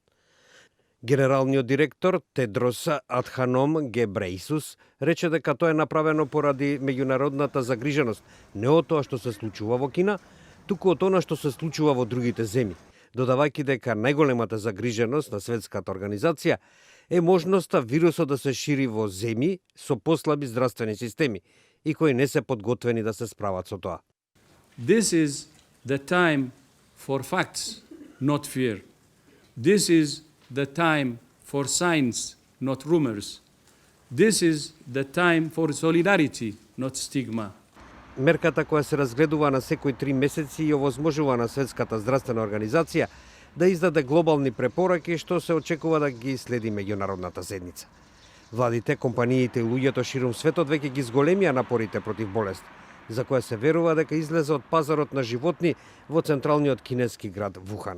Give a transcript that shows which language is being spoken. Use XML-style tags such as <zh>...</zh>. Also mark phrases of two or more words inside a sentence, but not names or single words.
<mk>Генералниот директор Тедрос Адханом Гебреисус рече дека тоа е направено поради меѓународната загриженост не од тоа што се случува во Кина, туку од она што се случува во другите земји, додавајќи дека најголемата загриженост на Светската организација е можноста вирусот да се шири во земји со послаби здравствени системи и кои не се подготвени да се справат со тоа.</mk> <en>This is the time for facts, not fear. This is the time for science, not rumors. This is the time for solidarity, not stigma.</en> <mk>Мерката која се разгледува на секои 3 месеци и овозможува на Светската здравствена организација да издаде глобални препораки што се очекува да ги следи меѓународната седница. Владите, компаниите и луѓето ширум светот веќе ги зголемија напорите против болест, за која се верува дека излезе од пазарот на животни во централниот кинески град Вухан.</mk>